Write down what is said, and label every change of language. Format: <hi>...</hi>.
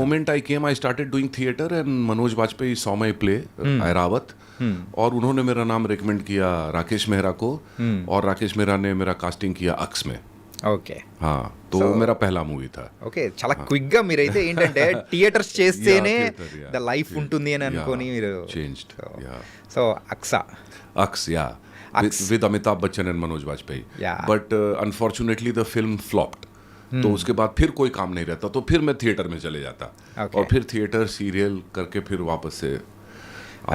<en>moment I came, I started doing theater and Manoj Bajpayee saw my play, Airawat.</en> <hi>और उन्होंने मेरा नाम recommend किया राकेश मेहरा को, और राकेश मेहरा ने मेरा कास्टिंग किया अक्स में.</hi> <en>Okay.</en> <hi>हाँ, तो वो मेरा पहला मूवी था.</hi> <en>Okay.</en> <te>చాలా క్విక్ గా మీరైతే ఏంటంటే థియేటర్స్ చేస్తేనే</te> <en>Yeah, theatre, yeah.</en> <te>The life ఉంటుంది అని అనుకొని</te> <en>Yeah,</en> <te>మీరు</te> <en>changed, yeah. So Aks. Aks, yeah. Aks. With Amitabh Bachchan and Manoj Bajpayee. Yeah. But unfortunately the film flopped.</en> <hi>तो उसके बाद फिर कोई काम नहीं रहता, तो फिर मैं थिएटर में चले जाता.</hi> <en>Okay.</en> <hi>और फिर थिएटर सीरियल करके फिर वापस से आता</hi>